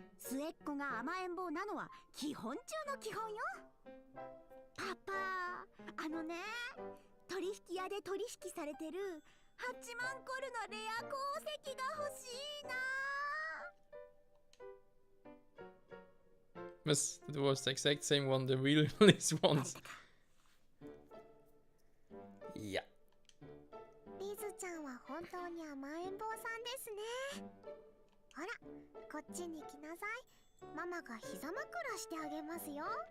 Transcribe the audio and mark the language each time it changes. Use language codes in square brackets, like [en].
[ja] 末っ子が甘えん坊なのは基本中の基本よ。パパ、あのね、取引屋で取引されてる8万コルのレア鉱石が欲しいな。 [de] Was? [en] That was the exact same one the real Liz wants. [de] Ja. [ja] リズちゃんは本当に甘えん坊さんですね。ほら、こっちに来なさい。ママが膝枕してあげますよ。